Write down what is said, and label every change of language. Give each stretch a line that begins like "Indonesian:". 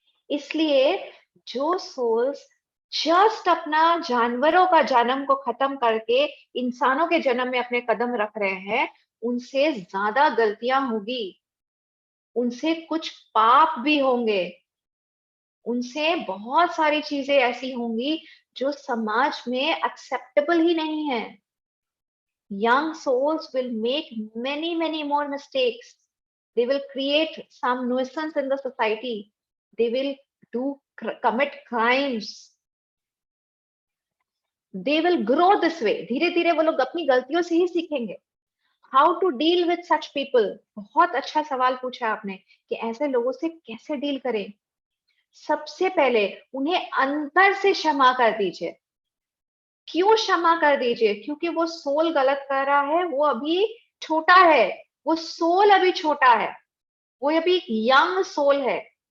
Hindi: इसलिए जो souls just अपना जानवरों का जन्म को खत्म करके इंसानों के जन्म में अपने कदम रख रहे हैं, उनसे ज्यादा गलतियां होगी, उनसे कुछ पाप भी होंगे, उनसे बहुत सारी चीजें ऐसी होंगी जो समाज में एक्सेप्टेबल ही नहीं है.
English: Young souls will make many more mistakes. They will create some nuisance in the society. They will commit crimes. They will grow this way.
Hindi: धीरे धीरे वो लोग अपनी गलतियों से ही सीखेंगे.
English: How to deal with such people?
Hindi: बहुत अच्छा सवाल पूछा आपने कि ऐसे लोगों से कैसे डील करें. सबसे पहले उन्हें अंतर से क्षमा कर दीजिए. क्यों क्षमा कर दीजिए? क्योंकि वो सोल गलत कर रहा है, वो अभी छोटा है, वो सोल अभी छोटा है, वो अभी एक यंग सोल है.